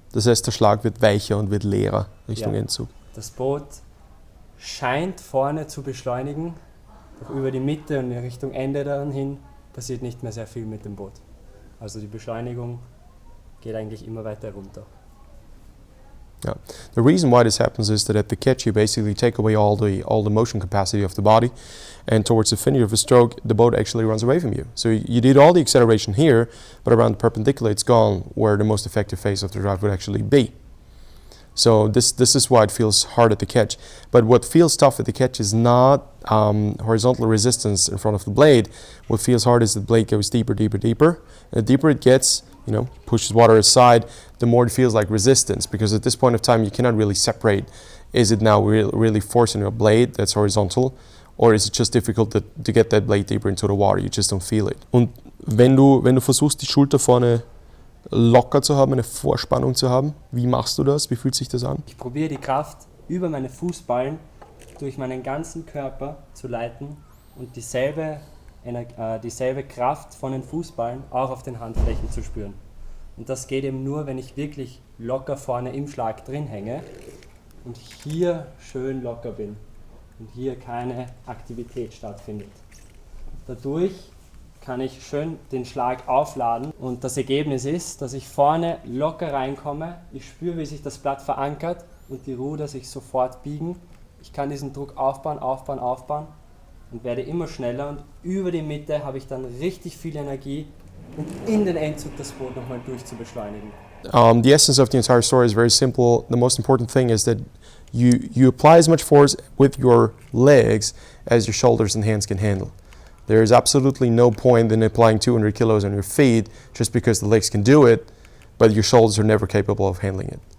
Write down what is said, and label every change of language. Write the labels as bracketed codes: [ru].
[de] Das heißt, der Schlag wird weicher und wird leerer Richtung Endzug. Das Boot scheint vorne zu beschleunigen, doch über die Mitte und in Richtung Ende dann hin passiert nicht mehr sehr viel mit dem Boot. Also die Beschleunigung geht eigentlich immer weiter runter. [en] Yeah. The reason why this happens is that at the catch you basically take away all the motion capacity of the body, and towards the finish of a stroke the boat actually runs away from you. So you did all the acceleration here, but around the perpendicular it's gone where the most effective phase of the drive would actually be. So this is why it feels hard at the catch. But what feels tough at the catch is not horizontal resistance in front of the blade. What feels hard is the blade goes deeper. And the deeper it gets, pushes water aside, the more it feels like resistance. Because at this point of time you cannot really separate, is it now really forcing a blade that's horizontal, or is it just difficult to get that blade deeper into the water? You just don't feel it. [de] Und wenn du versuchst, die Schulter vorne locker zu haben, eine Vorspannung zu haben. Wie machst du das? Wie fühlt sich das an? Ich probiere die Kraft über meine Fußballen durch meinen ganzen Körper zu leiten und dieselbe Kraft von den Fußballen auch auf den Handflächen zu spüren. Und das geht eben nur, wenn ich wirklich locker vorne im Schlag drin hänge und hier schön locker bin und hier keine Aktivität stattfindet. Dadurch kann ich schön den Schlag aufladen und das Ergebnis ist, dass ich vorne locker reinkomme, ich spüre, wie sich das Blatt verankert und die Ruder sich sofort biegen. Ich kann diesen Druck aufbauen und werde immer schneller und über die Mitte habe ich dann richtig viel Energie, um in den Endzug das Boot nochmal durchzubeschleunigen. [en] The essence of the entire story is very simple. The most important thing is that you apply as much force with your legs as your shoulders and hands can handle. There is absolutely no point in applying 200 kilos on your feet just because the legs can do it, but your shoulders are never capable of handling it.